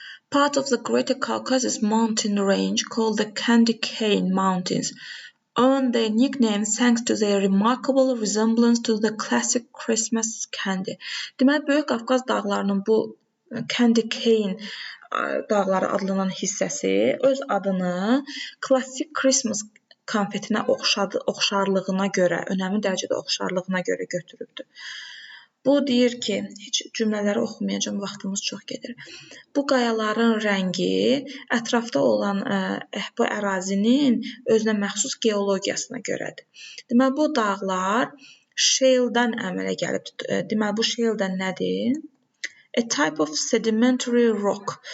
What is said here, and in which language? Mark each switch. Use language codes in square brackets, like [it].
[en] Part of the Greater Caucasus mountain range called the Candy Cane Mountains earned their nickname thanks to their remarkable resemblance to the classic Christmas candy. [az] Deməli, Böyük Qafqaz dağlarının bu Candy Cane dağları adlanan hissəsi öz adını klassik Christmas konfetinə oxşarlığına görə, önəmli dərəcədə oxşarlığına görə götürübdür. Bu deyir ki, heç cümlələri oxumayacağım, vaxtımız çox gedir. Bu qayaların rəngi ətrafda olan bu ərazinin özünə məxsus geologiyasına görədir. Deməli, bu dağlar shale'dan əmələ gəlib. Deməli, bu shale nədir? [en] A type of sedimentary rock.